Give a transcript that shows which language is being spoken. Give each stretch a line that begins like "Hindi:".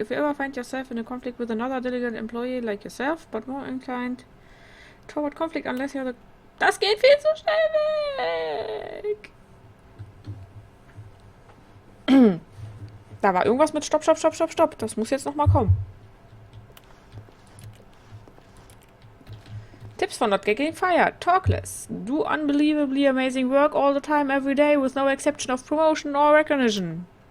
English: If you ever find yourself in a conflict with another diligent employee like yourself, but more inclined toward conflict unless you're the...
German: Das geht viel zu schnell weg! Da war irgendwas mit Stopp. Das muss jetzt nochmal kommen.
English: Tips for not getting fired. Talk less. Do unbelievably amazing work all the time, every day, with no exception of promotion or recognition.